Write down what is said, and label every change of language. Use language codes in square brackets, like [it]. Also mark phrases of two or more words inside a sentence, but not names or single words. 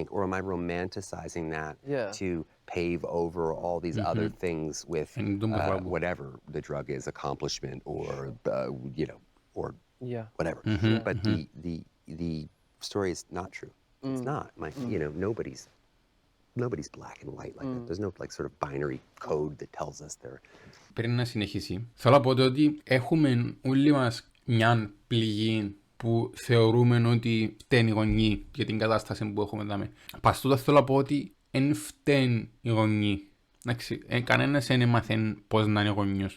[en] Or am I romanticizing that to pave over all these other things with whatever the drug is, accomplishment, or, you know, or whatever. But the story is not true. It's not. You know, nobody's black and white like that. There's no like sort of binary code that tells us they're... [el] Πριν να συνεχίσει, θέλω να πω ότι έχουμε όλοι μας μια πληγή που θεωρούμε ότι φταίνει οι γονείς για την κατάσταση που έχουμε δάμε. Παστούτα θέλω να πω ότι εν φταίνει οι γονείς. Κανένας δεν έμαθε πώς να είναι γονιός.